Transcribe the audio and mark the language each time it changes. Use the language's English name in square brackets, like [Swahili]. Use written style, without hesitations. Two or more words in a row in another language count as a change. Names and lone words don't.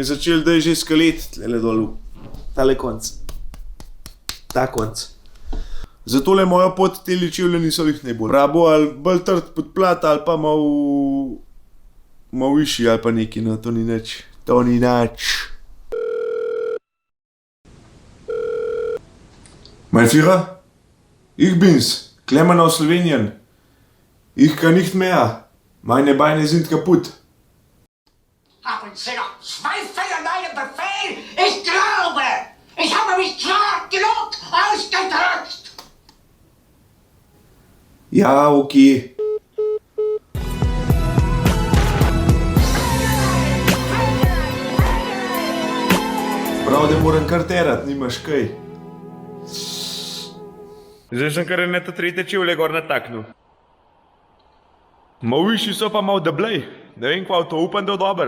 [Slovenian] Je začel, da je že skalet tlele dolu. Tale konc. Ta konc. Zato le moja pot teli čevlje niso lih najbolj. Rabo ali bolj trd podplat ali pa malo višji ali pa neki, no to ni nič. To ni nič. [German] Mein Führer? Ich bin's, Klemmen aus Slowenien. Ich kann nicht mehr. Meine Beine sind kaputt. Haben Sie noch Zweifel an meinem Befehl? Ich glaube, ich habe mich klar genug ausgedrückt. [Slovenian] Ja, okay. Prav, da moram kar terat, nimaš kaj. Zdaj sem kar ene tretje čevlje gor nataknil. Mal višji so pa mal deblej. Ne vem kva, to upam, da je dober.